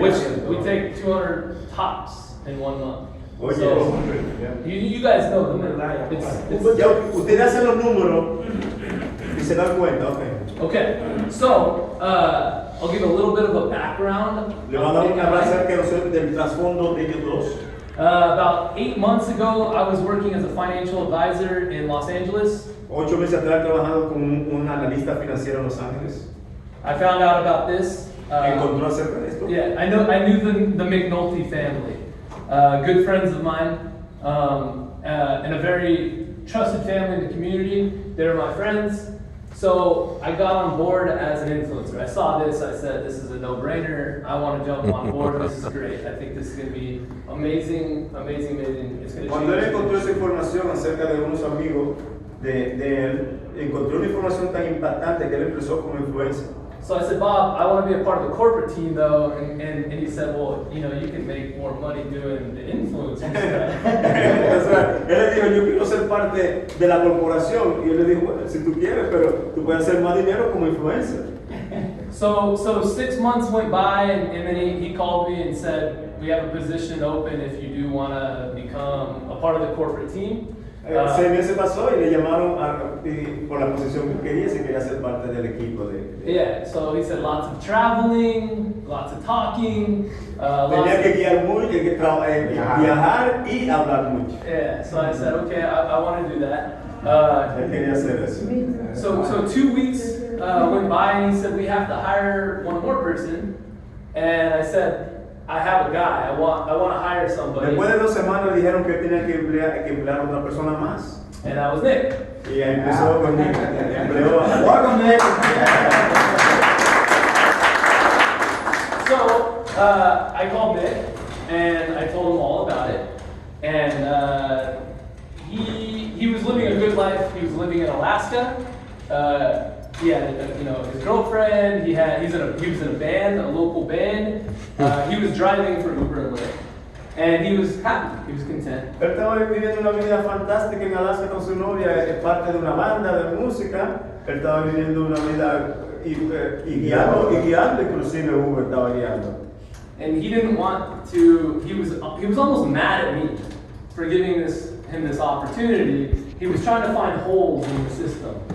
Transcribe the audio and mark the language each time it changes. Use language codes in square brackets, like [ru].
[en] Which we take 200 tops in 1 month. [es] Oye, [en] So, you guys know the math. [es] ya ustedes hacen los números y se dan cuenta, ok. [en] Okay, so I'll give a little bit of a background. [es] Le van a dar una acerca del trasfondo de ellos dos. [en] About 8 months ago, I was working as a financial advisor in Los Angeles. [es] 8 meses atrás trabajando con un analista financiero en Los Ángeles. [en] I found out about this. [es] Encontró acerca de esto. [en] Yeah, I knew the McNulty family, good friends of mine, and a very trusted family in the community. They're my friends. So I got on board as an influencer. I saw this, I said, this is a no-brainer. I want to jump on board. This is great. I think this is going to be amazing. It's going to [es] Cuando él [en] change. [es] encontró esa información acerca de unos amigos de él, encontró una información tan impactante que él empezó como influencer. [en] So I said, Bob, I want to be a part of the corporate team though, and he said, well, you can make more money doing the influencer stuff. [es] Entonces, él le dijo, yo quiero ser parte de la corporación. Y él le dijo, bueno, si tú quieres, pero tú puedes hacer más dinero como influencer. [en] So 6 months went by, and then he called me and said, we have a position open if you do want to become a part of the corporate team. [es] 6 meses pasó y le llamaron por la posición que quería, si quería ser parte del equipo [en] Yeah, so he said lots of traveling, lots of talking. [es] Tenía que guiar mucho, viajar y hablar mucho. [en] Yeah, so I said, okay, I want to do that. [es] Él quería hacer eso. [en] So 2 weeks went by, and he said, we have to hire one more person. And I said, I have a guy. I want to hire somebody. [es] Después de 2 semanas le dijeron que tenía que emplear a otra persona más. [en] And that was Nick. [es] Y empezó con Nick. Empleó a [en] Welcome, Nick. So I called Nick and I told him all about it. And he was living a good life. He was living in Alaska. He had his girlfriend. He was in a band, a local band. He was driving for Uber and Lyft, and he was happy. He was content. [es] Él estaba viviendo una vida fantástica en Alaska con su novia, es parte de una banda de música. Él estaba viviendo una vida y guiando inclusive Uber estaba guiando. [en] And he didn't want to. He was almost mad at me for giving him this opportunity. He was trying to find holes in the system.